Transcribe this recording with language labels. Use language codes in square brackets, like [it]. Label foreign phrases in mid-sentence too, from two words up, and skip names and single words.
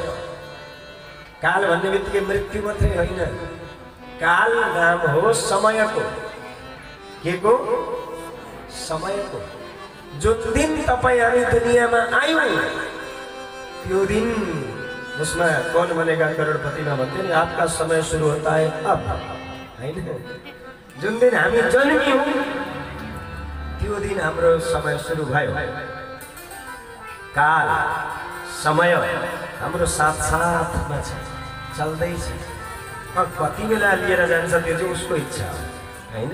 [ne] काल भन्ने बित्तिकै मृत्यु मात्रै होइन, काल नाम हो समयको। के को? समयको। जुन दिन तपाईँ हामी दुनियाँमा आयौँ त्यो दिन, उसमा कौन बनेगा करोडपतिमा भन्थ्यो नि, [hi] आपका समय सुरु होता है अब, हैन? [ne] जुन दिन हामी जन्मियौँ त्यो दिन हाम्रो समय सुरु भयो। काल समय हाम्रो साथमा छ, चल्दैछ। कति बेला लिएर जान्छ त्यो चाहिँ उसको इच्छा हो, हैन?